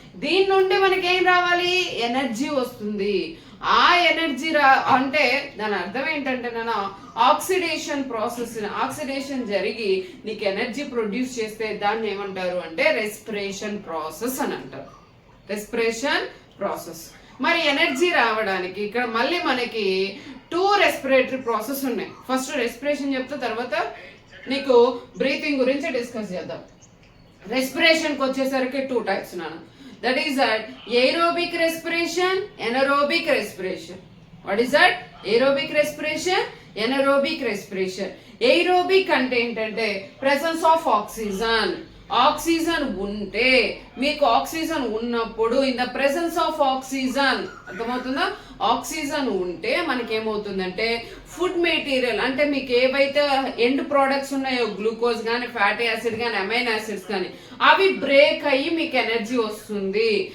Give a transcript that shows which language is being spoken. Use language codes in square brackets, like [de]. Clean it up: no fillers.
[te] దీని నుండి మనకి ఏం రావాలి? ఎనర్జీ వస్తుంది. ఆ ఎనర్జీ అంటే దాని అర్థం ఏంటంటే నాన్న, ఆక్సిడేషన్ ప్రాసెస్, ఆక్సిడేషన్ జరిగి నీకు ఎనర్జీ ప్రొడ్యూస్ చేస్తే దాన్ని ఏమంటారు అంటే రెస్పిరేషన్ ప్రాసెస్ అని అంటారు. Respiration process. మరి ఎనర్జీ రావడానికి ఇక్కడ మళ్ళీ మనకి 2 రెస్పిరేటరీ ప్రాసెస్ ఉన్నాయి. ఫస్ట్ రెస్పిరేషన్ చెప్తే తర్వాత నీకు బ్రీతింగ్ గురించి డిస్కస్ చేద్దాం. రెస్పిరేషన్కి వచ్చేసరికి 2 టైప్స్ నాన్న. [en] That is that aerobic respiration, anaerobic respiration. What is that? Aerobic respiration, anaerobic respiration. Aerobic [te] అంటే ఏంటంటే [en] presence of oxygen. [te] ఆక్సిజన్ ఉంటే, మీకు ఆక్సిజన్ ఉన్నప్పుడు [en] in the presence of oxygen, [te] అర్థమవుతుందా? ఆక్సిజన్ ఉంటే మనకేమవుతుందంటే ఫుడ్ మెటీరియల్ అంటే మీకు ఏవైతే ఎండ్ ప్రోడక్ట్స్ ఉన్నాయో, గ్లూకోజ్ కానీ, ఫ్యాటీ యాసిడ్ కానీ, అమైన్ యాసిడ్స్ కానీ, అవి బ్రేక్ అయ్యి మీకు ఎనర్జీ వస్తుంది.